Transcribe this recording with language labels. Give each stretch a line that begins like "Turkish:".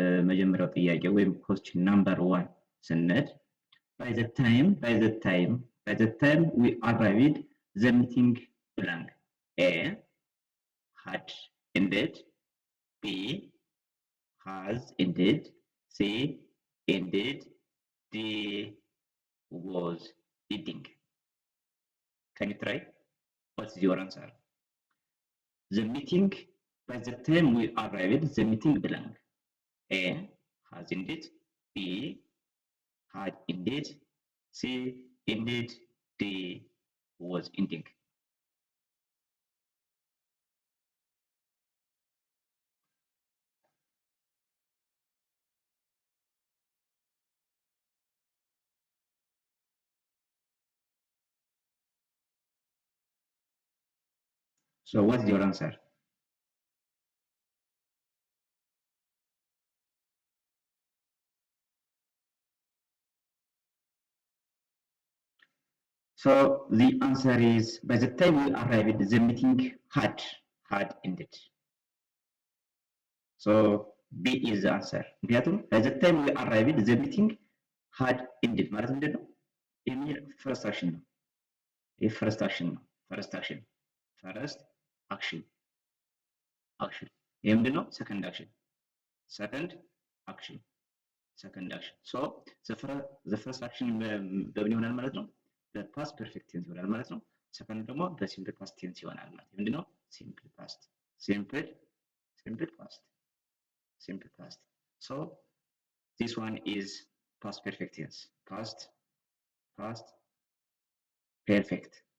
Amharic: መጀመሪያው ጥያቄ ወይም ኮስችን ናምበር 1 ስንሄድ
English: by the time we arrived the meeting blank a had ended, b has ended, c ended, d was ending. Can you try? What's your answer? The meeting, by the time we arrived the meeting blank. A has ended, B had ended, C ended, D was ending. So what's your answer? So the answer is, by the time we arrived, the meeting had ended. So B is the answer.
Amharic: ምክንያቱም
English: by the time we arrived, the meeting had ended
Amharic: ማለት ምንድን ነው? የሚል ፈርስት አክሽን ነው። ይህ ፈርስት አክሽን ነው። ፈርስት አክሽን ይህ ምንድን ነው?
English: ሰከንድ አክሽን ሶ the first action
Amharic: በምን ይሆናል ማለት ነው? በፓስት ፐርፌክት ቴንስ ይሆናል ማለት ነው። ሰከንድ ደግሞ በሲምፕል ፓስት ቴንስ ይሆናል ማለት ነው። ምንድነው?
English: ሲምፕል ፓስት so this one is past perfect tense. Past perfect.